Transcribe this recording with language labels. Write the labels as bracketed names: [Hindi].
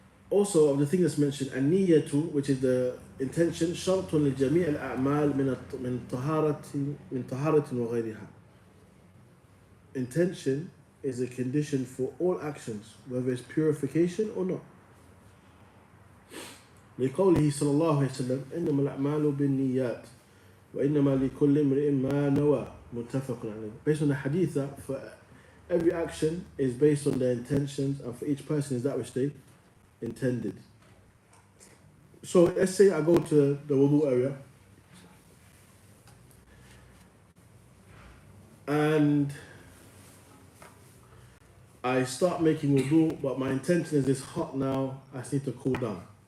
[English] Also, of the thing that's mentioned, an-niyatu, which is the intention, [Arabic] شرط لجميع الأعمال من طهارة وغيرها. [English] Intention is a condition for all actions, whether it's purification or not. [Arabic] لقوله صلى الله عليه وسلم إنما الأعمال بالنيات وإنما لكل امرئ ما نوى متفق عليه. [English] Based on the hadith that for every action is based on their intentions, and for each person is that which they intended. So let's say I go to the wudu area and I start making wudu, but my intention is it's hot now, I just need to cool down.